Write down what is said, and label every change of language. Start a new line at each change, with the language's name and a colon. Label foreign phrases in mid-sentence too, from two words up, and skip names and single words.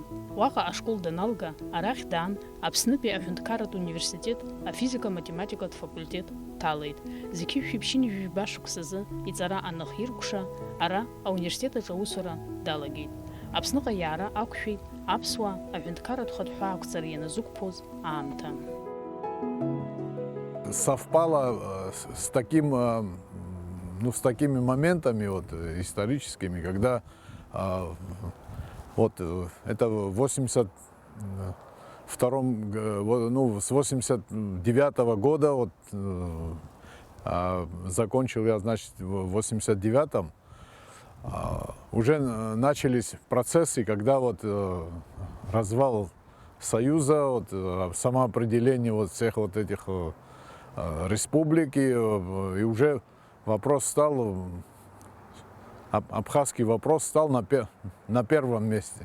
Abkhazian: Уаҟа ашкол даналга, арахь даан Аԥснытәи аҳәынҭқарратә университет афизика-математикатә факультет ҭалеит. Зқьи шәиԥшьынижәжәба шықәсазы иҵара анахиркәша, ара ауниверситет аҿы аусура далагеит. Аԥсныҟа иаара ақәшәеит аԥсуаа аҳәынҭқарратә хатәқәа ақәҵара ианазықәԥоз аамҭа.
Russian: Совпало с такими моментами историческими, когда это в 89-го года, закончил я, значит, в 89-м, уже начались процессы, когда развал Союза, самоопределение всех этих республик, и уже вопрос стал, абхазский вопрос стал на первом месте.